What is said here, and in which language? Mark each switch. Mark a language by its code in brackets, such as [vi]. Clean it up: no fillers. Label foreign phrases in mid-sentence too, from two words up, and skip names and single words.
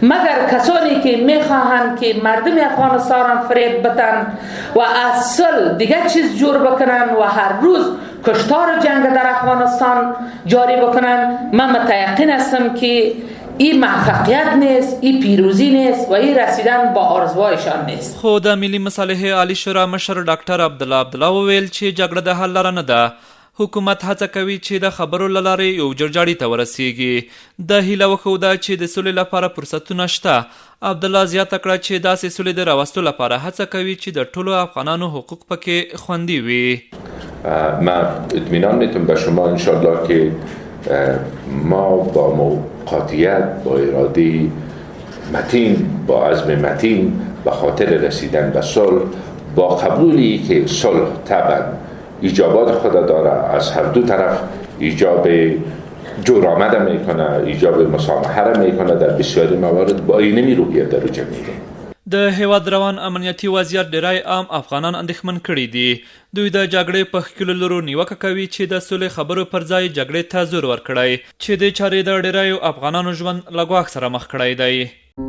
[fa] مگر کسانی که میخواهند که مردم افغانستان فریب بدن و از صلح دیگه چیز جور بکنن و هر روز کشتار جنگ در افغانستان جاری بکنن. من متیقن هستم که این موفقیت نیست، این پیروزی نیست و این رسیدن با آرزوهایشان نیست. [ps] خو د ملي مصالحې عالی شورا مشر ډاکټر عبدالله وویل چې جګړه د حل لاره نه ده. حکومت هڅه کوي چې د خبرو له لارې یو جرجاړي ته ورسیږي. د هیله وښوده چې د سولې لپاره فرصتونه شته. عبدالله زیاته کړه چې داسې سولې د راوستو لپاره هڅه کوي چې د ټولو افغانانو حقوق پکې خوندي وي. [fa] من اطمینان میتونم به شما انشالله که ما با موقعیت، با اراده متین، با عزم متین به خاطر رسیدن به صلح، با قبولی که صلح طبعا ایجابات خود داره، از هر دو طرف ایجاب جورآمد میکنه، ایجاب مسامحه میکنه، در بسیاری موارد با اینمی روحیه در رجوع میره. [ps] د هیواد روان امنیتي وضعیت ډیری عام افغانان اندېښمن کړي دي. دوی د جګړې په ښکېلو لورو نیوکه کوي چې د سولې خبرو پر ځای جګړې ته زور ورکړی، چې د چارې د ډیریو افغانانو ژوند له ګواښ سره مخ کړی دی.